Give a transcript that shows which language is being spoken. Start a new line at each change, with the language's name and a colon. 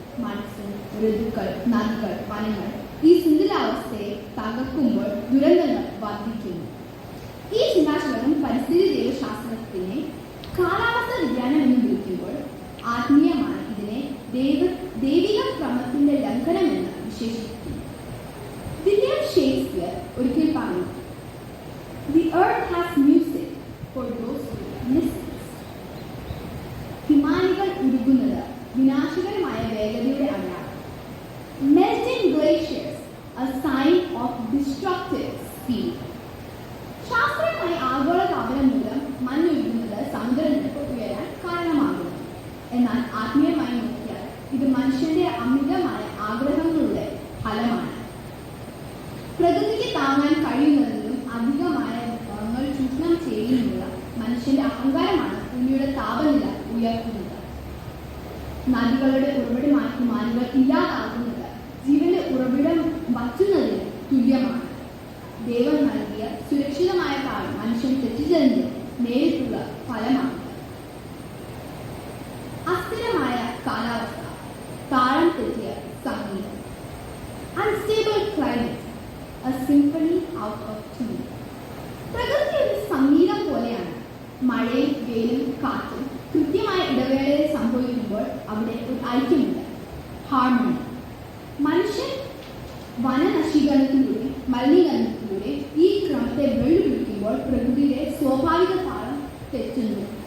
Malayalam: Monsoon, ഋതുക്കൾ, നദികൾ, വനങ്ങൾ ഈ സുന്ദരാവസ്ഥയെ തകർക്കുമ്പോൾ ദുരന്തങ്ങൾ വർദ്ധിക്കുന്നു. ഈ ചിന്താശകലം പരിസ്ഥിതി ദൈവശാസ്ത്രത്തിനെ കാലാവസ്ഥ വിജ്ഞാനം എന്ന് വിളിക്കുമ്പോൾ ആത്മീയമാണ് ഇതിനെ ദൈവിക ക്രമത്തിന്റെ ലംഘനമെന്ന് വിശേഷിപ്പിക്കുന്നു. വില്യം ഷേക്സ്പിയർ ഒരിക്കൽ പറഞ്ഞു:
English: The earth has music for those who listen.
Malayalam: ഹിമാനികൾ ഉരുകുന്നത് വിനാശകരമായ വേഗതയുടെ അടയാളം.
English: Melting glaciers, a sign of destructive speed.
Malayalam: ശാസ്ത്രീയമായി ആഗോളതാപനം മൂലം മഞ്ഞൊഴുകുന്നത് സമുദ്രനിരപ്പ് ഉയരാൻ കാരണമാകുന്നു. എന്നാൽ ആത്മീയമായി നോക്കിയാൽ ഇത് മനുഷ്യന്റെ അമിതമായ ആഗ്രഹങ്ങളുടെ ഫലമാണ്. പ്രകൃതിക്ക് താങ്ങാൻ കഴിയുന്നതിലും അധികമായ വിഭവങ്ങൾ ചൂഷണം ചെയ്യുന്നതിനുള്ള മനുഷ്യന്റെ അഹങ്കാരമാണ് ഭൂമിയുടെ താപനില ഉയർത്തുന്നത്. നദികളുടെ ഉറവിടമായി ഹിമാനികൾ ഇല്ലാതാകുന്നത് ജീവന്റെ ഉറവിടം വറ്റുന്നതിന് തുല്യമാണ്. ദൈവം നൽകിയ സുരക്ഷിതമായ താളം മനുഷ്യൻ തെറ്റിച്ചതിന്റെ നേരിട്ടുള്ള ഫലമാണ്. അസ്ഥിരമായ കാലാവസ്ഥ, താളം തെറ്റിയ സംഗീതം.
English: Unstable climate, a symphony out of tune.
Malayalam: പ്രകൃതി ഒരു സംഗീതം പോലെയാണ്. മഴയും വെയിലും കാറ്റും കൃത്യമായ ഇടവേളയിൽ സംഭവിക്കുമ്പോൾ അവിടെ ഒരു ഐക്യമുണ്ട്, ഹാർമണി. മനുഷ്യൻ വനനശീകരണത്തിലൂടെ മലിനീകരണത്തിലൂടെ ഈ ക്രമത്തെ വെല്ലുവിളിക്കുമ്പോൾ പ്രകൃതിയുടെ സ്വാഭാവിക താളം തെറ്റുന്നു.